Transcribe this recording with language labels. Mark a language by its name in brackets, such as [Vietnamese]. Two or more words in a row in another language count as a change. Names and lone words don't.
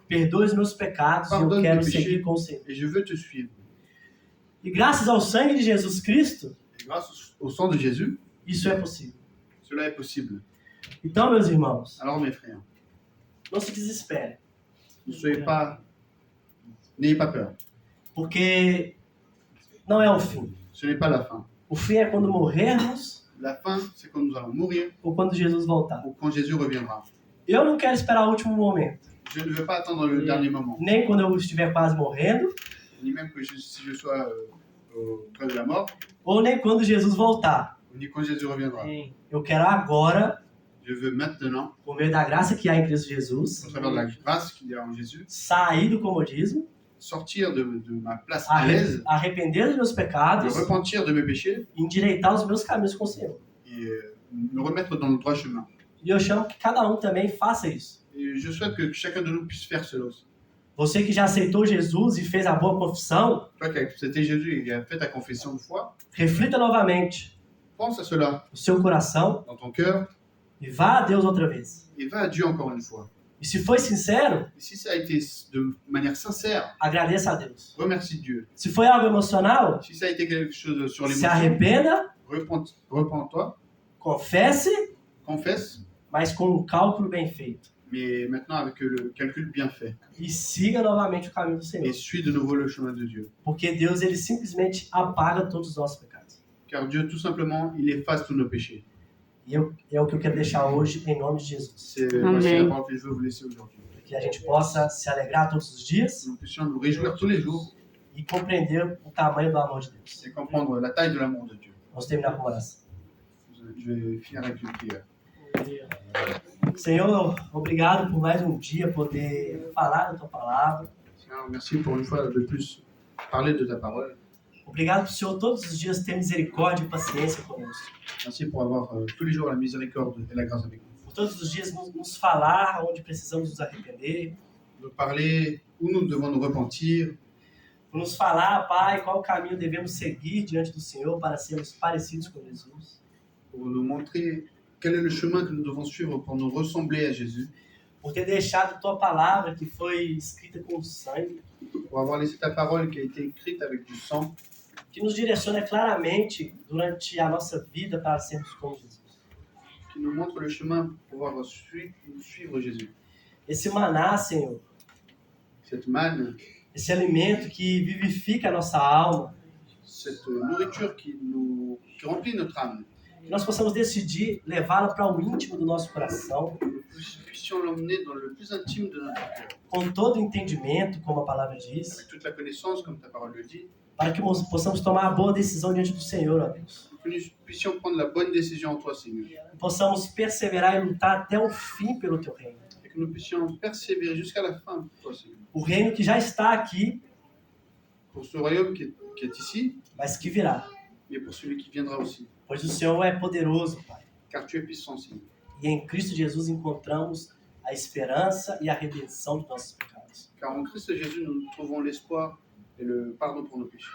[Portuguese] Perdoe os meus pecados e eu [French] Pardonne [Portuguese] quero [French] mes péchés. [Portuguese] seguir com o Senhor. [French] Et je veux te suivre. [Portuguese] E graças ao sangue de Jesus Cristo, [French] Et grâce au sang de Jésus, [Portuguese] isso é possível. [French] cela est possible. [Portuguese] Então, meus irmãos, [French] Alors mes frères, [Portuguese] não se desesperem, [French] n'ayez pas peur. [Portuguese] porque não é o fim. [French] Ce n'est pas la fin. [Portuguese] O fim é quando morrermos [French] La fin, c'est quand nous allons mourir [Portuguese] ou quando Jesus voltar. [French] ou quand Jésus reviendra. [Portuguese] Eu não quero esperar o último momento, [French] Je ne veux pas attendre le dernier moment, [Portuguese] nem quando eu estiver quase morrendo, [French] ni même que si je sois près de la mort, [Portuguese] ou nem quando Jesus voltar. [French] ni quand Jésus reviendra. [Portuguese] Eu quero agora, [French] Je veux maintenant, [Portuguese] por meio da graça que há em Cristo [French] au [Portuguese] Jesus, [French] travers de la grâce qu'il y a en Jésus, [Portuguese] sair do comodismo, [French] sortir de ma place à l'aise, [Portuguese] arrepender dos meus [French] me [Portuguese] pecados [French] repentir de mes péchés [Portuguese] e endireitar os meus caminhos com o Senhor. [French] et me remettre dans le droit chemin. [Portuguese] E eu chamo que cada um também faça isso. [French] Et je souhaite que chacun de nous puisse faire cela aussi. [Portuguese] Você que já aceitou Jesus e fez a boa confissão, [French] Toi qui as accepté Jésus et qui as fait ta confession de foi, [Portuguese] reflita novamente [French] pense à cela [Portuguese] no seu coração [French] dans ton cœur [Portuguese] e vá a Deus outra vez. [French] et va à Dieu encore une fois. [Portuguese] E se foi sincero, [French] Et si ça a été de manière sincère, [Portuguese] agradeça a Deus. [French] remercie Dieu. [Portuguese] Se foi algo emocional, [French] Si ça a été quelque chose sur [Portuguese] se [French] l'émotion, [Portuguese] arrependa, [French] repens-toi, [Portuguese] confesse, [French] confesse, [Portuguese] mas com um cálculo bem feito. [French] mais maintenant avec le calcul bien fait. [Portuguese] E siga novamente o caminho do Senhor. [French] Et suis de nouveau le chemin de Dieu. [Portuguese] Porque Deus, ele simplesmente apaga todos os nossos pecados. [French] Car Dieu, tout simplement, il efface tous nos péchés. [Portuguese] E é o que eu quero deixar hoje em nome de Jesus. [French] C'est voici la parole que je veux vous laisser aujourd'hui. [Portuguese] Que a gente possa se alegrar todos os dias [French] Que nous puissions nous réjouir tous les jours [Portuguese] e compreender o tamanho do amor de Deus. [French] et comprendre la taille de l'amour de Dieu. [Portuguese] Vamos terminar com uma oração. [French] Je vais finir avec une prière. [Portuguese] Senhor, obrigado por mais um dia poder falar da Tua Palavra. [French] Seigneur, merci pour une fois de plus parler de ta parole. [Portuguese] Obrigado por o Senhor todos os dias ter misericórdia e paciência conosco. [French] Merci pour avoir tous les jours la miséricorde et la grâce avec nous. [Portuguese] Por todos os dias nos falar onde precisamos nos arrepender. [French] Nous parler où nous devons nous repentir, [Portuguese] Por nos falar, Pai, qual caminho devemos seguir diante do Senhor para sermos parecidos com Jesus. [French] pour nous montrer quel est le chemin que nous devons suivre pour nous ressembler à Jésus, [Portuguese] Por ter deixado Tua Palavra que foi escrita com sangue, [French] pour avoir laissé ta parole qui a été écrite avec du sang, [Portuguese] que nos direciona claramente durante a nossa vida para sermos como Jesus. [French] qui nous montre le chemin pour pouvoir suivre Jésus. [Portuguese] Esse maná, Senhor, [French] Cette manne, [Portuguese] esse alimento que vivifica a nossa alma, [French] cette nourriture qui remplit notre âme, [Portuguese] que nós possamos decidir levá-la para o íntimo do nosso coração, [French] que nous puissions l'emmener dans le plus intime de notre cœur, [Portuguese] com todo o entendimento, como a palavra diz, [French] avec toute la connaissance, comme ta parole le dit, [Portuguese] para que possamos tomar a boa decisão diante do Senhor, ó Deus. [French] que nous puissions prendre la bonne décision en toi, Seigneur, [Portuguese] Que possamos perseverar e lutar até o fim pelo Teu reino. [French] et que nous puissions persévérer jusqu'à la fin pour toi, Seigneur, [Portuguese] O reino que já está aqui, [French] pour ce royaume qui est ici, [Portuguese] mas que virá. [French] mais pour celui qui viendra aussi, [Portuguese] Pois o Senhor é poderoso, Pai. [French] car tu es puissant, Seigneur. [Portuguese] E em Cristo Jesus encontramos a esperança e a redenção dos nossos pecados. [French] Car en Christ Jésus, nous trouvons l'espoir et le pardon pour nos péchés.